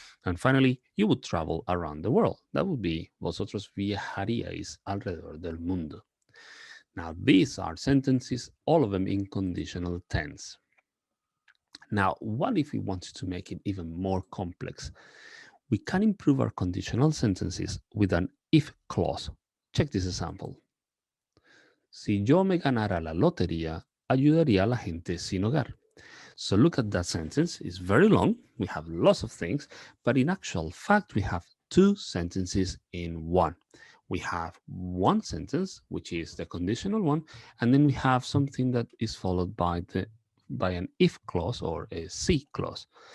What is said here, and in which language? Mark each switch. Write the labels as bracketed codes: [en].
[en] And finally, you would travel around the world. That would be [es] vosotros viajaríais alrededor del mundo. [en] Now, these are sentences, all of them in conditional tense. Now, what if we wanted to make it even more complex? We can improve our conditional sentences with an if clause. Check this example. [es] Si yo me ganara la lotería, ayudaría a la gente sin hogar. [en] So look at that sentence. It's very long. We have lots of things, but in actual fact, we have two sentences in one. We have one sentence, which is the conditional one, and then we have something that is followed by an if clause or a si clause.